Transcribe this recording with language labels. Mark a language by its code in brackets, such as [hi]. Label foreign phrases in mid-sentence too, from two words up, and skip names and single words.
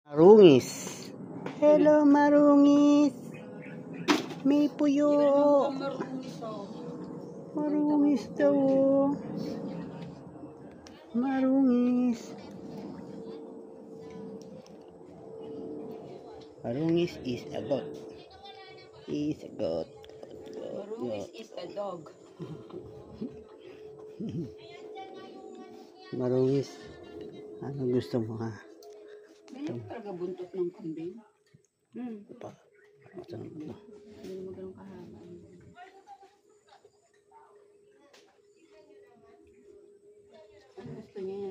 [tl] Marungis. Hello, marungis. May puyo. Marungis daw. Marungis. [en] Marungis is a goat. Is a goat. Marungis is a dog. [tl] Marungis. Ano gusto mo ha? Ganyan talaga buntot ng kambing. Ito pa. Ito. Hindi mo ganun kahaba. Ano gusto niya yan?